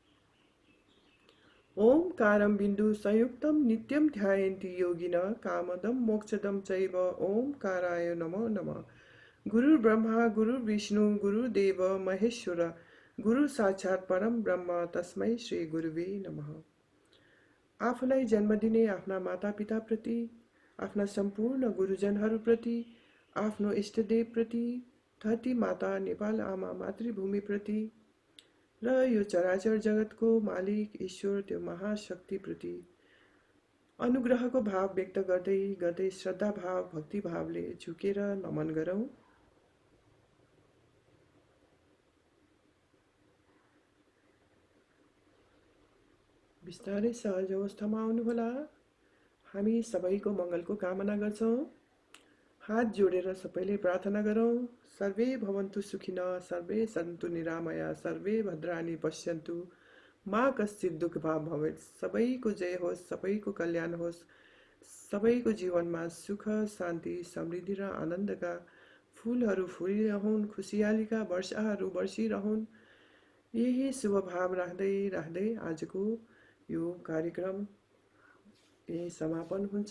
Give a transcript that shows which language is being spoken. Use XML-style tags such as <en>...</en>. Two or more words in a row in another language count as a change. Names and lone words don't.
<sa>ओमकारं बिन्दु संयुक्तं नित्यं ध्यायन्ति योगिनः कामदं मोक्षदं चैव ओमकाराय नमो नमः। गुरुर्ब्रह्मा गुरुर्विष्णु गुरुर्देव महेश्वर गुरु साक्षात् परम ब्रह्म तस्मै श्री गुरुवे नमः।</sa> <ne>आफूलाई जन्म दिने आफ्ना मातापिताप्रति, आफ्ना सम्पूर्ण गुरुजनहरूप्रति, आफ्नो इष्टदेवप्रति, धरती माता नेपाल आमा मातृभूमिप्रति र यो चराचर जगतको मालिक ईश्वर त्यो महाशक्तिप्रति अनुग्रहको भाव व्यक्त गर्दै गर्दै श्रद्धा भाव भक्ति भावले झुकेर नमन गरौँ। बिस्तारै सहज अवस्थामा आउनुहोला। हामी सबैको मङ्गलको कामना गर्छौँ। हात जोडेर सबैले प्रार्थना गरौँ।</ne> <sa>सर्वे भवन्तु सुखिनः, सर्वे सन्तु निरामया, सर्वे भद्राणि पश्यन्तु, मा कश्चित् दुःखभाग् भवेत्।</sa> <ne>सबैको जय होस्, सबैको कल्याण होस्, सबैको जीवनमा सुख शान्ति समृद्धि र आनन्दका फुलहरू फुलिरहन्, खुसियालीका वर्षाहरू बर्सिरहन्। यही शुभ भाव राख्दै राख्दै आजको यो कार्यक्रम यही समापन हुन्छ।</ne>